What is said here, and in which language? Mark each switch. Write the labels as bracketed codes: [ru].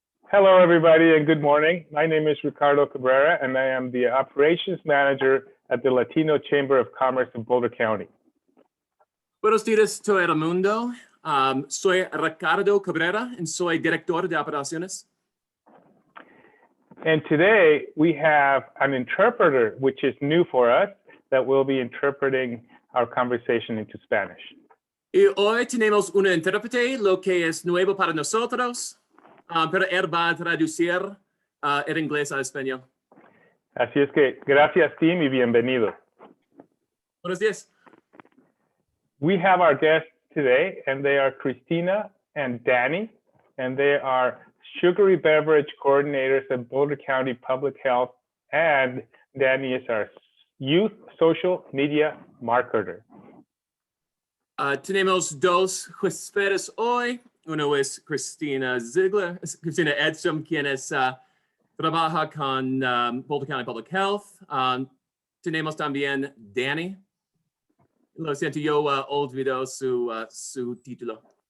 [en] Hello, everybody, and good morning. My name is Ricardo Cabrera, and I am the Operations Manager at the Latino Chamber of Commerce in Boulder County. [es] Buenos días, todo el mundo. Soy Ricardo Cabrera, and soy Director de Operaciones. [en] And today, we have an interpreter, which is new for us, that will be interpreting our conversation into Spanish. [es] Y hoy tenemos un intérprete, lo que es nuevo para nosotros, pero él va a traducir el inglés al español. Así es que gracias, team, y bienvenido. Buenos días. [en] We have our guests today, and they are Christina and Danny, and they are sugary beverage coordinators at Boulder County Public Health, and Danny is our youth social media marketer. [es] Tenemos dos huéspedes hoy. Uno es Christina Edson, quien trabaja con Boulder County Public Health. Tenemos también Danny. Lo siento, yo olvidó su título.